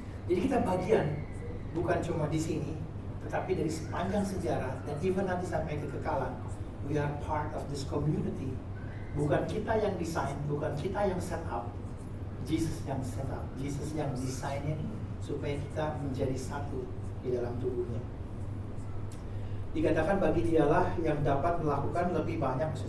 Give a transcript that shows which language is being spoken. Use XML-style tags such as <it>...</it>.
<id>Jadi kita bagian bukan cuma di sini, tetapi dari sepanjang sejarah dan even nanti sampai kekekalan.</id> <en>We are part of this community.</en> <id>Bukan kita yang desain, bukan kita yang set up. Jesus yang set up, Jesus yang desainin supaya kita menjadi satu di dalam tubuhnya. Dikatakan bagi dialah yang dapat melakukan lebih banyak.</id>